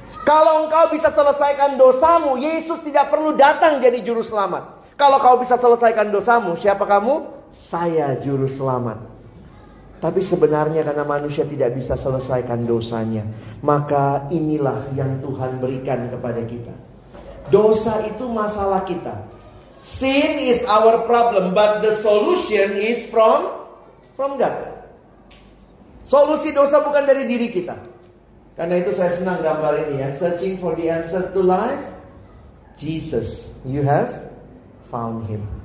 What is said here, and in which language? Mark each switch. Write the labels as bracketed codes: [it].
[id] Kalau engkau bisa selesaikan dosamu, Yesus tidak perlu datang jadi juru selamat. Kalau kau bisa selesaikan dosamu, siapa kamu? Saya juru selamat. Tapi sebenarnya karena manusia tidak bisa selesaikan dosanya, maka inilah yang Tuhan berikan kepada kita. Dosa itu masalah kita. [en] Sin is our problem, but the solution is from God. [id] Solusi dosa bukan dari diri kita. Karena itu saya senang gambar ini ya. [en] Searching for the answer to life. Jesus, you have found him.